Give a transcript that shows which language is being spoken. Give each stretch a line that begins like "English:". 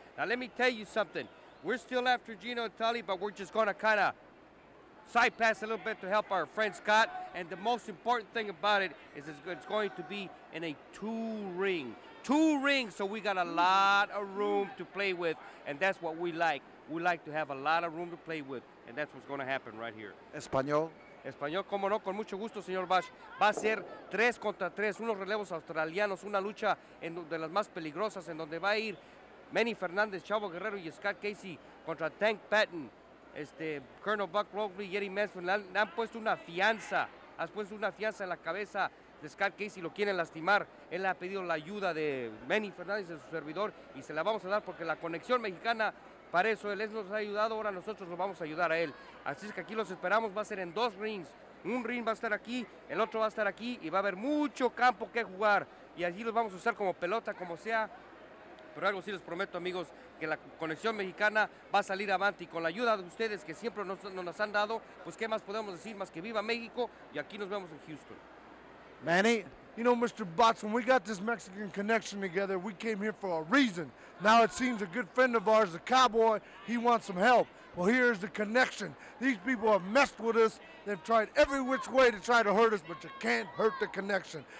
English: Now, let me tell you something. We're still after Gino and Tully, but we're just going to kind of side pass a little bit to help our friend Scott. And the most important thing about it is it's going to be in a 2-ring. 2 rings, so we got a lot of room to play with, and that's what we like. We like to have a lot of room to play with, and that's what's going to happen right here.
Spanish: Español. Español, cómo no, con mucho gusto, señor Bosch. Va a ser 3 contra 3, unos relevos australianos, una lucha de las más peligrosas, en donde va a ir Manny Fernández, Chavo Guerrero y Scott Casey contra Tank Patton, Colonel Buck Robley y Eddie Mansfield. Le han puesto una fianza, has puesto una fianza en la cabeza de Scott Casey, lo quieren lastimar. Él ha pedido la ayuda de Manny Fernández, de su servidor, y se la vamos a dar porque la conexión mexicana, para eso él nos ha ayudado, ahora nosotros lo vamos a ayudar a él. Así es que aquí los esperamos, va a ser en 2 rings. Un ring va a estar aquí, el otro va a estar aquí, y va a haber mucho campo que jugar. Y allí los vamos a usar como pelota, como sea. Pero algo sí les prometo, amigos, que la conexión mexicana va a salir avante y con la ayuda de ustedes que siempre nos han dado, pues qué más podemos decir más que viva México y aquí nos vemos en Houston. Manny?
English: You know, Mr. Botts, when we got this Mexican connection together, we came here for a reason. Now it seems a good friend of ours, the cowboy, he wants some help. Well, here's the connection. These people have messed with us. They've tried every which way to try to hurt us, but you can't hurt the connection.